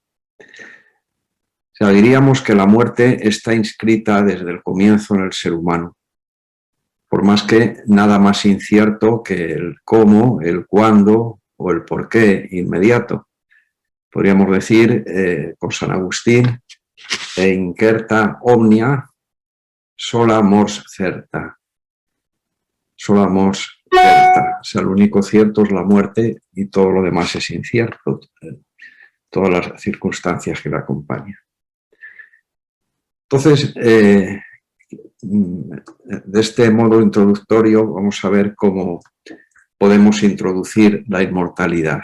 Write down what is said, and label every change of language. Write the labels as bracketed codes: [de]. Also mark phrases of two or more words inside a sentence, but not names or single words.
[es] O sea, diríamos que la muerte está inscrita desde el comienzo en el ser humano, por más que nada más incierto que el cómo, el cuándo o el por qué inmediato. Podríamos decir con San Agustín, [la] e incerta omnia, sola mors certa. Sola mors certa. [es] O sea, lo único cierto es la muerte y todo lo demás es incierto, todas las circunstancias que la acompañan. Entonces, de este modo introductorio vamos a ver cómo podemos introducir la inmortalidad.